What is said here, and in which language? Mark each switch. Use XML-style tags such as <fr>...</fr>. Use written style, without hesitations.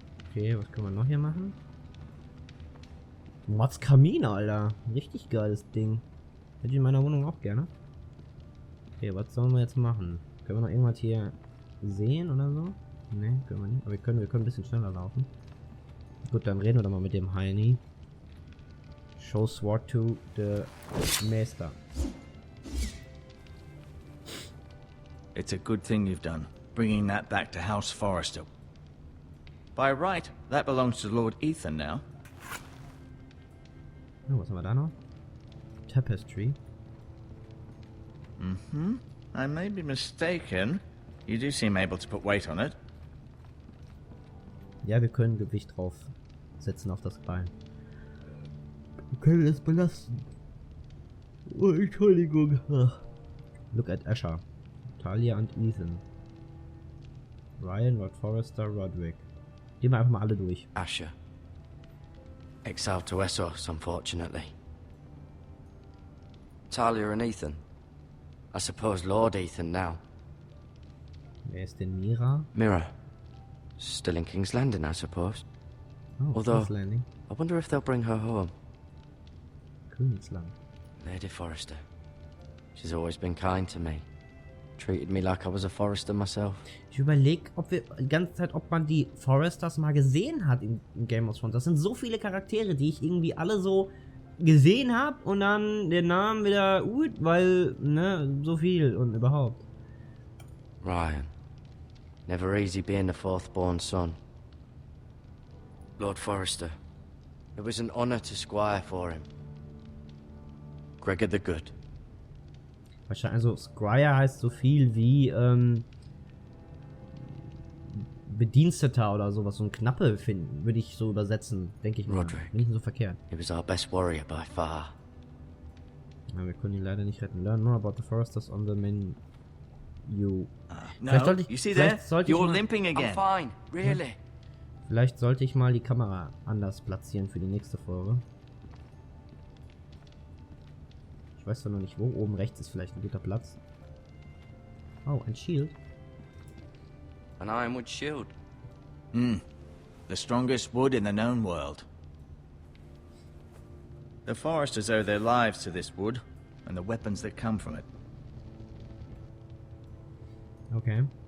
<de>Okay, was können wir noch hier machen? Mods Kamin, Alter. Richtig geiles Ding. Hätte ich in meiner Wohnung auch gerne. Okay, was sollen wir jetzt machen? Können wir noch irgendwas hier sehen oder so? Ne, können wir nicht. Aber wir können ein bisschen schneller laufen. Gut, dann reden wir doch mal mit dem Heini.</de> <en>Show sword to the Maester. It's a good thing you've done, bringing that back to House Forrester. By right, that belongs to Lord Ethan now.</en> <de>Oh, was haben wir da noch? Tapestry.</de> <en>I may be mistaken. You do seem able to put weight on it.</en> <de>Ja, wir können Gewicht drauf setzen auf das Bein. Wir können es belasten. Oh, Entschuldigung. Ach.</de> <en>Look at Asher.</en> <de>Talia und Ethan. Ryan, Rod Forrester, Roderick. Gehen wir einfach mal alle durch.</de> <en>Asher. Exiled to Essos, unfortunately. Talia and Ethan. I suppose Lord Ethan now.</en> <de>Wer ist denn Mira?</de> <en>Mira. Still in King's Landing, I suppose. Oh, Although, King's Landing. I wonder if they'll bring her home.</en> <de>Königsland.</de> <en>Lady Forrester. She's always been kind to me. Treated me like I was a Forrester myself.</en> <de>Ich überlege, ob wir die ganze Zeit, ob man die Forresters mal gesehen hat in Game of Thrones. Das sind so viele Charaktere, die ich irgendwie alle so gesehen habe und dann den Namen wieder weil, ne, so viel und überhaupt.</de> <en>Ryan. Never easy being the fourth-born son. Lord Forrester. It was an honor to squire for him. Gregor the Good.</en> <de>Wahrscheinlich, also Squire heißt so viel wie Bediensteter oder sowas, so ein Knappe finden, würde ich so übersetzen, denke ich mal.</de> <en>Roderick.</en> <de>Nicht so verkehrt.</de> <en>He was our best warrior by far.</en> <de>Ja, wir können ihn leider nicht retten.</de> <en>Learn more about the Foresters on the menu. No,</en> <de>Vielleicht sollte ich,</de> <en>you see there?</en> <de>vielleicht sollte ich</de> <en>You're</en> <de>mal,</de> <en>limping again. I'm fine, really.</en> <de>vielleicht sollte ich mal die Kamera anders platzieren für die nächste Folge. Ich weiß zwar noch nicht wo. Oben rechts ist vielleicht ein guter Platz. Oh, ein Shield.</de> <en>An ironwood shield. The strongest wood in the known world. The Foresters owe their lives to this wood, and the weapons that come from it. Okay.</en>